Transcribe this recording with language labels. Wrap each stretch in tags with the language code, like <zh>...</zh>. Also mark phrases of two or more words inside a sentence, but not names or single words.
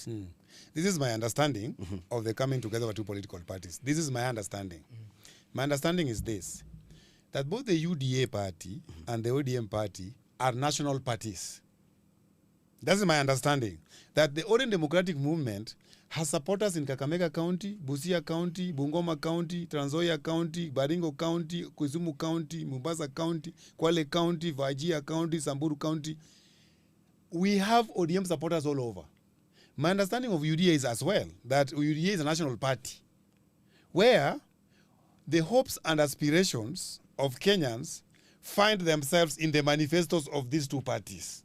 <en>This is my understanding of the coming together of two political parties. This is my understanding. My understanding is this, that both the UDA party and the ODM party are national parties. That is my understanding. That the Orange Democratic Movement has supporters in Kakamega County, Busia County, Bungoma County, Trans Nzoia County, Baringo County, Kisumu County, Mombasa County, Kwale County, Wajir County, Samburu County. We have ODM supporters all over. My understanding of UDA is as well, that UDA is a national party, where the hopes and aspirations of Kenyans find themselves in the manifestos of these two parties.</en>